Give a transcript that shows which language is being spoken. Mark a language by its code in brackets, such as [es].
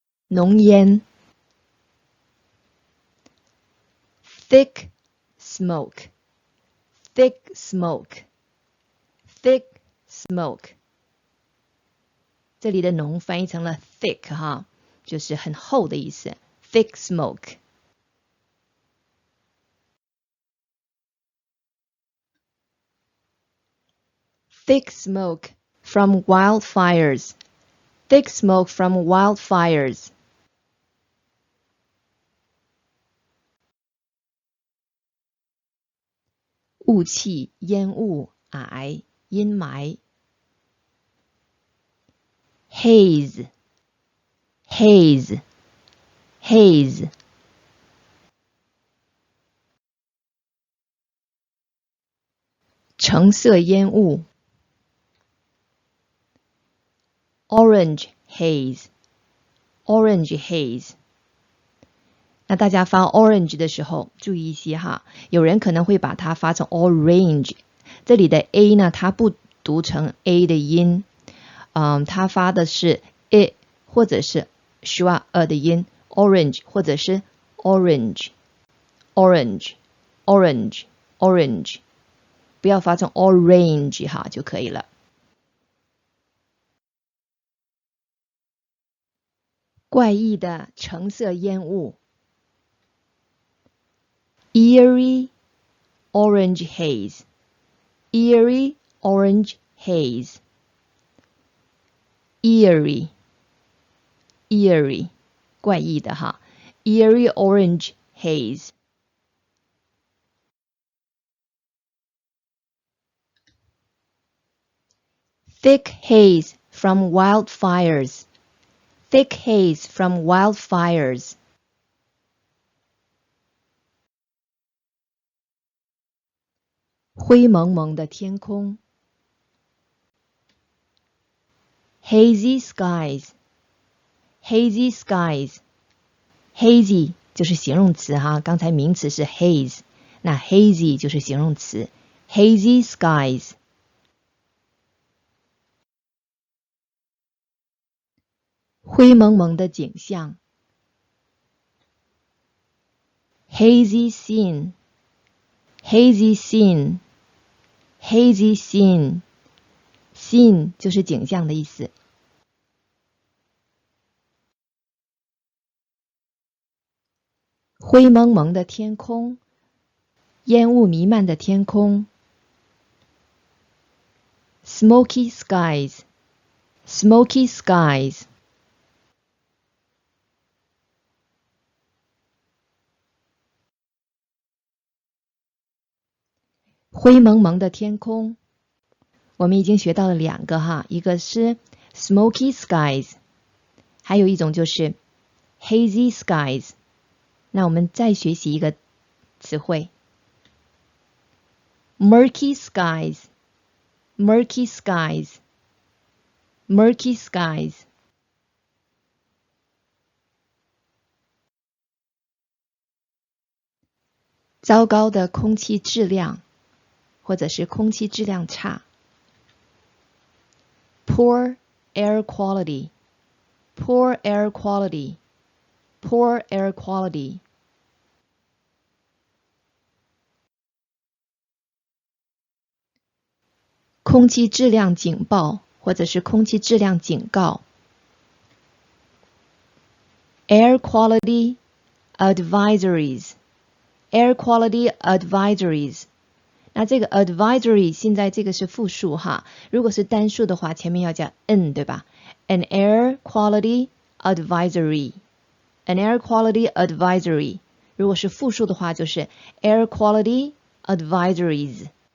[zh] 浓烟 [en] thick smoke, thick smoke, thick smoke. [zh] 这里的浓翻译成了 thick 就是很厚的意思。 [en] thick smoke. Thick smoke from wildfires, thick smoke from wildfires. [zh] 雾气、烟雾、霭、阴霾。 [en] Haze, haze, haze. [zh] 橙色烟雾 [en] orange haze, orange haze. [zh] 那大家发 orange 的时候注意一些有人可能会把它发成 orange， 这里的 A 呢它不读成 A 的音，它发的是 I 或者是 schwa 的音， orange 或者是 orange orange orange orange， 不要发成 orange 就可以了。怪异的 [en] 橙色烟雾 Eerie orange haze, Eerie orange haze, Eerie, Eerie 怪异的Eerie orange haze. Thick haze from wildfires, thick haze from wildfires. [zh] 灰蒙蒙的天空 [en] Hazy skies, hazy skies. [zh] Hazy 就是形容词刚才名词是 haze， 那 hazy 就是形容词 [en] hazy skies. [zh] 灰蒙蒙的景象 [en] Hazy scene, hazy scene, hazy scene. [zh] Scene 就是景象的意思。灰蒙蒙的天空，烟雾弥漫的天空。 [en] Smoky skies, smoky skies. [zh] 灰蒙蒙的天空，我们已经学到了2个哈，一个是 [en] smoky skies， [zh] 还有一种就是 [en] hazy skies。 [zh] 那我们再学习一个词汇 [en] murky skies, murky skies, murky skies。 [zh] 糟糕的空气质量，或者是空气质量差。 [en] Poor air quality, poor air quality, poor air quality。 [zh] 空气质量警报，或者是空气质量警告。 [en] Air quality advisories, air quality advisories。 [zh] 那这个 advisory 现在这个是复数哈，如果是单数的话，前面要加 n 对吧？ [en] An air quality advisory, an air quality advisory。 [zh] 如果是复数的话，就是 [en] air quality advisories。